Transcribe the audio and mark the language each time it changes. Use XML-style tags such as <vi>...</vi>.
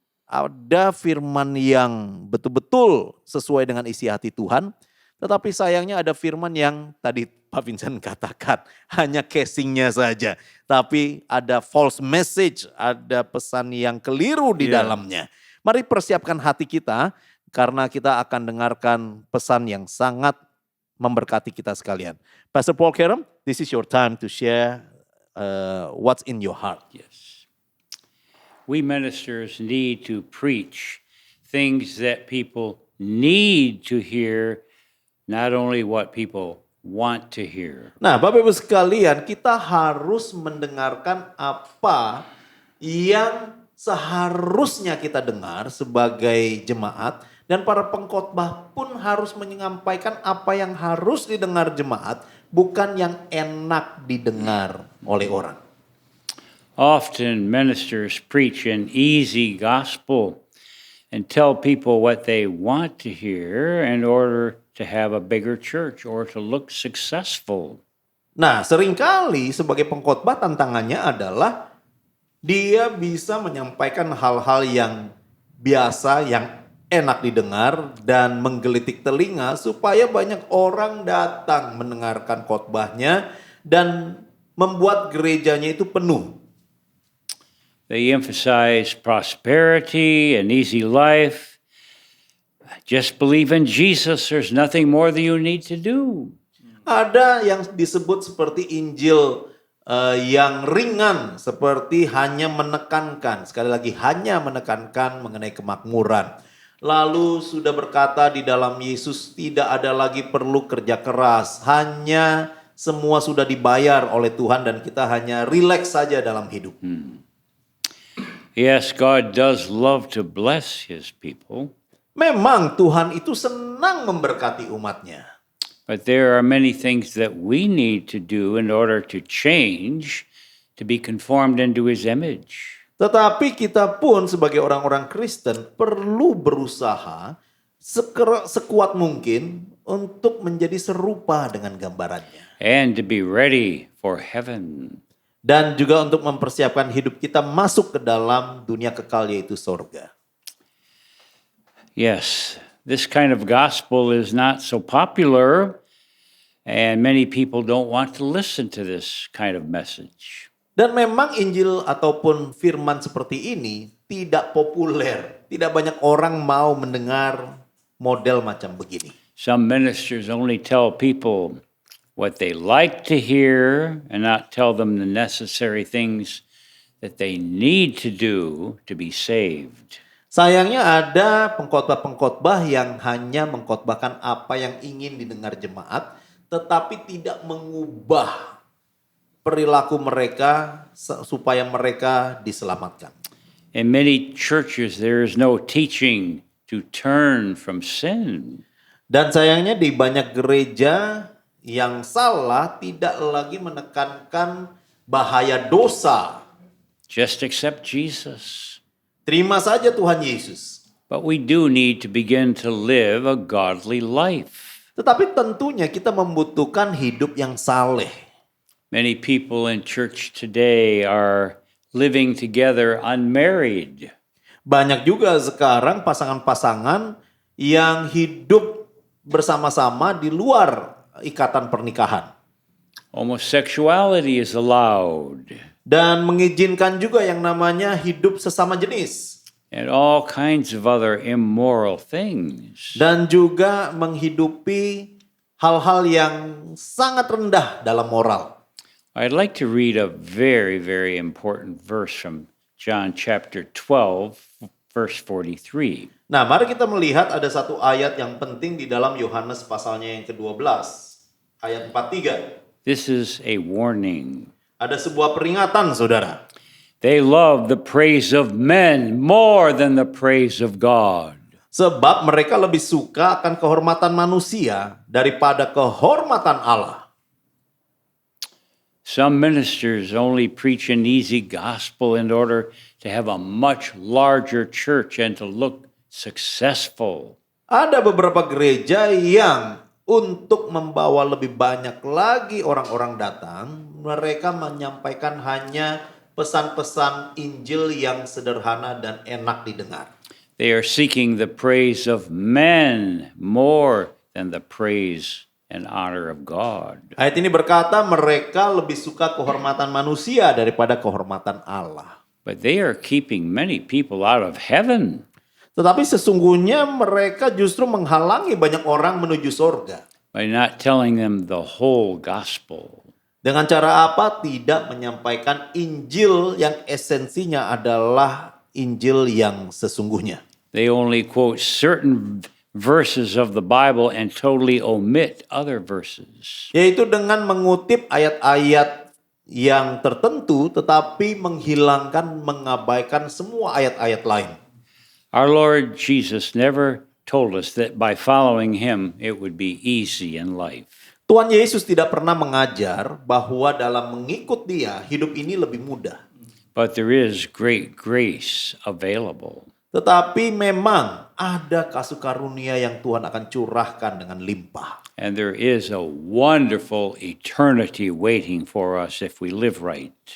<id>Ada firman yang betul-betul sesuai dengan isi hati Tuhan, tetapi sayangnya ada firman yang tadi Pak Vincent katakan hanya casingnya saja, tapi ada</id> <en>false message,</en> <id>ada pesan yang keliru di dalamnya. Mari persiapkan hati kita karena kita akan dengarkan pesan yang sangat memberkati kita sekalian.</id> <en>Pastor Paul Carem, this is your time to share what's in your heart. Yes. We ministers need to preach things that people need to hear, not only what people want to hear.</en> <id>Nah, Bapak Ibu sekalian, kita harus mendengarkan apa yang seharusnya kita dengar sebagai jemaat, dan para pengkhotbah pun harus menyampaikan apa yang harus didengar jemaat, bukan yang enak didengar oleh orang.</id> <en>Often ministers preach an easy gospel and tell people what they want to hear in order to have a bigger church or to look successful.</en> <id>Nah, seringkali sebagai pengkhotbah tantangannya adalah dia bisa menyampaikan hal-hal yang biasa, yang enak didengar dan menggelitik telinga supaya banyak orang datang mendengarkan khotbahnya dan membuat gerejanya itu penuh.</id> <en>They emphasize prosperity and easy life. Just believe in Jesus, there's nothing more that you need to do.</en> <id>Ada yang disebut seperti Injil yang ringan, seperti hanya menekankan, sekali lagi hanya menekankan mengenai kemakmuran. Lalu sudah berkata di dalam Yesus tidak ada lagi perlu kerja keras, hanya semua sudah dibayar oleh Tuhan dan kita hanya rileks saja dalam hidup.</id> <en>Yes, God does love to bless his people.</en> <id>Memang Tuhan itu senang memberkati umatnya.</id> <en>But there are many things that we need to do in order to change, to be conformed into his image.</en> <id>Tetapi kita pun sebagai orang-orang Kristen perlu berusaha sekuat mungkin untuk menjadi serupa dengan gambarannya.</id> <en>And to be ready for heaven.</en> <id>Dan juga untuk mempersiapkan hidup kita masuk ke dalam dunia kekal, yaitu sorga.</id> <en>Yes, this kind of gospel is not so popular, and many people don't want to listen to this kind of message.</en> <id>Dan memang Injil ataupun firman seperti ini tidak populer. Tidak banyak orang mau mendengar model macam begini.</id> <en>Some ministers only tell people what they like to hear and not tell them the necessary things that they need to do to be saved.</en> <id>Sayangnya ada pengkhotbah-pengkhotbah yang hanya mengkhotbahkan apa yang ingin didengar jemaat, tetapi tidak mengubah perilaku mereka supaya mereka diselamatkan.</id> <en>In many churches there is no teaching to turn from sin.</en> <id>Dan sayangnya di banyak gereja yang salah tidak lagi menekankan bahaya dosa.</id> <en>Just accept Jesus.</en> <id>Terima saja Tuhan Yesus.</id> <en>But we do need to begin to live a godly life.</en> <id>Tetapi tentunya kita membutuhkan hidup yang saleh.</id> <en>Many people in church today are living together unmarried.</en> <id>Banyak juga sekarang pasangan-pasangan yang hidup bersama-sama di luar ikatan pernikahan.</id> <en>Homosexuality is allowed.</en> <id>Dan mengizinkan juga yang namanya hidup sesama jenis.</id> <en>And all kinds of other immoral things.</en> <id>Dan juga menghidupi hal-hal yang sangat rendah dalam moral.</id> <en>I'd like to read a very, very important verse from John chapter 12, verse 43.</en> <id>Nah, mari kita melihat ada satu ayat yang penting di dalam Yohanes pasalnya yang ke-12, ayat 43.</id> <en>This is a warning.</en> <id>Ada sebuah peringatan, saudara.</id> <en>They love the praise of men more than the praise of God.</en> <id>Sebab mereka lebih suka akan kehormatan manusia daripada kehormatan Allah.</id> <en>Some ministers only preach an easy gospel in order to have a much larger church and to look successful.</en> <id>Ada beberapa gereja yang untuk membawa lebih banyak lagi orang-orang datang, mereka menyampaikan hanya pesan-pesan Injil yang sederhana dan enak didengar.</id> <en>They are seeking the praise of men more than the praise and honor of God.</en> <id>Ayat ini berkata mereka lebih suka kehormatan manusia daripada kehormatan Allah.</id> <en>But they are keeping many people out of heaven.</en> <id>Tetapi sesungguhnya mereka justru menghalangi banyak orang menuju sorga.</id> <en>By not telling them the whole gospel.</en> <id>Dengan cara apa? Tidak menyampaikan Injil yang esensinya adalah Injil yang sesungguhnya.</id> <en>They only quote certain verses of the Bible and totally omit other verses.</en> <id>Yaitu dengan mengutip ayat-ayat yang tertentu tetapi menghilangkan, mengabaikan semua ayat-ayat lain.</id> <en>Our Lord Jesus never told us that by following him it would be easy in life.</en> <id>Tuhan Yesus tidak pernah mengajar bahwa dalam mengikut Dia hidup ini lebih mudah.</id> <en>But there is great grace available.</en> <id>Tetapi memang ada kasih karunia yang Tuhan akan curahkan dengan limpah.</id> <en>And there is a wonderful eternity waiting for us if we live right.</en>